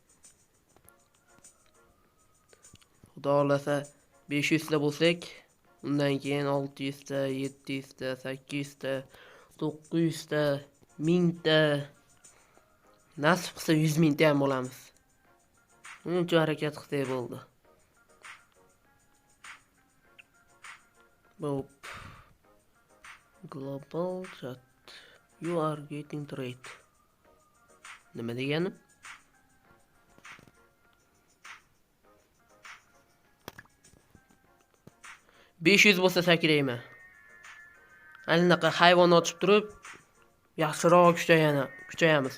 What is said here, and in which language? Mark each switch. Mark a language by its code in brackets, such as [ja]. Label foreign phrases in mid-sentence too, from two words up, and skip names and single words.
[uz] Xudo xolasa 500 ta bo'lsak, undan keyin 600 ta, 700 ta, 800 ta, 900 ta, 1000 ta, nasib qilsa 100 ming ta ham bo'lamiz. Uncha harakat qilsak bo'ldi. Hop. [en] Global chat. You are getting trade. [uz] Nima degani? $500 bo'lsa sakrayman. Alinaqa hayvon ochib turib, yaxshiroq kuchayamiz.